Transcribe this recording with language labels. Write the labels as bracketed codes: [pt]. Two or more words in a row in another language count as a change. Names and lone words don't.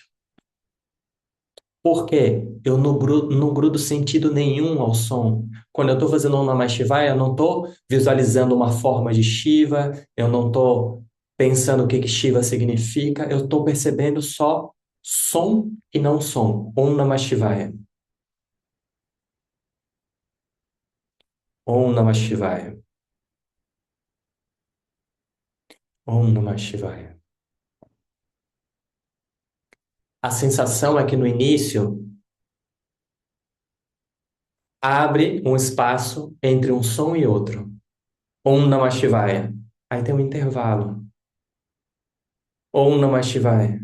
[pt] Por quê? Eu não grudo sentido nenhum ao som. Quando eu estou fazendo um [sa] Namah Shivaya, [pt] eu não estou visualizando uma forma de Shiva, eu não estou pensando o que que Shiva significa, eu estou percebendo só som e não som. [sa] Om Namah Shivaya. Om Namah Shivaya. Om Namah Shivaya. [pt] A sensação é que no início abre um espaço entre um som e outro. [sa] Om Namah Shivaya. [pt] Aí tem um intervalo. [sa] Om Namah Shivaya.